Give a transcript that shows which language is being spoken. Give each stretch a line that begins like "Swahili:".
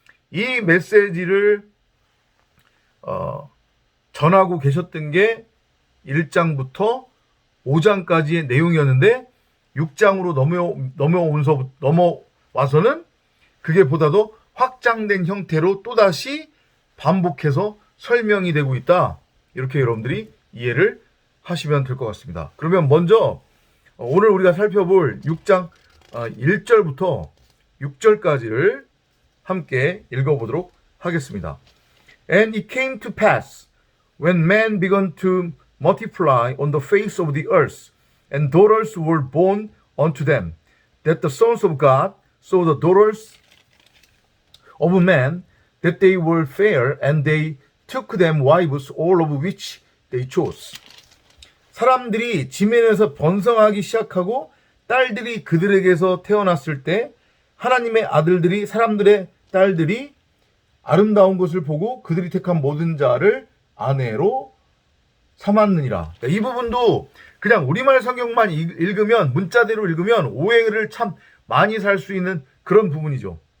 Korean: 이 메시지를 전하고 계셨던 게 1장부터 5장까지의 내용이었는데 6장으로 넘어와서는 그게 보다도 확장된 형태로 또다시 반복해서 설명이 되고 있다. 이렇게 여러분들이 이해를 하시면 될 것 같습니다. 그러면 먼저 오늘 우리가 살펴볼 6장 1절부터 6절까지를 함께 읽어보도록 하겠습니다.
English: And it came to pass when man began to multiply on the face of the earth, and daughters were born unto them, that the sons of God saw the daughters of men, that they were fair, and they took them wives, all of which they chose.
Korean: 사람들이 지면에서 번성하기 시작하고 딸들이 그들에게서 태어났을 때 하나님의 아들들이 사람들의 딸들이 아름다운 것을 보고 그들이 택한 모든 자를 아내로 삼았느니라. 이 부분도 그냥 우리말 성경만 읽으면, 문자대로 읽으면 오해를 참 많이 살 수 있는 그런 부분이죠.